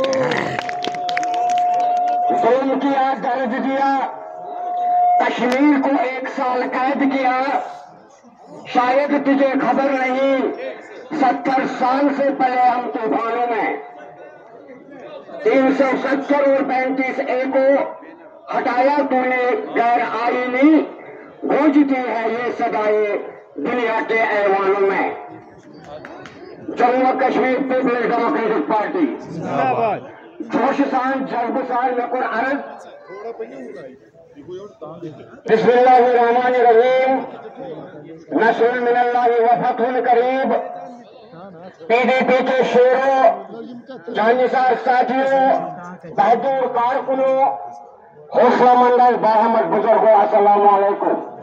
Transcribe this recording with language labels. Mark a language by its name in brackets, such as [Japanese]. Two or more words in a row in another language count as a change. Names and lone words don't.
[Urdu] ظلم کیا، درد دیا، کشمیر کو 1 سال قید کیا، شاید تجھے خبر نہیں 70 سال سے پلے ہم طوفانوں میں۔ 370 اور 35A کو ہٹایا تو نے غیر آئینی، گونجتی ہے یہ صدائے دنیا کے ایوانوں میں۔ [Kashmiri] جموں کشمیر پیپلز ڈیموکریٹک پارٹی جوش سان جذب سان لکر عرض۔ [Arabic] بسم اللہ الرحمن الرحیم، نصر من اللہ وفتح قریب۔ [Urdu] PDP کے شیروں، جانثار ساتھیوں، بہادر کارکنوں، حوصلہ مند باہمت بزرگوں، السلام علیکم۔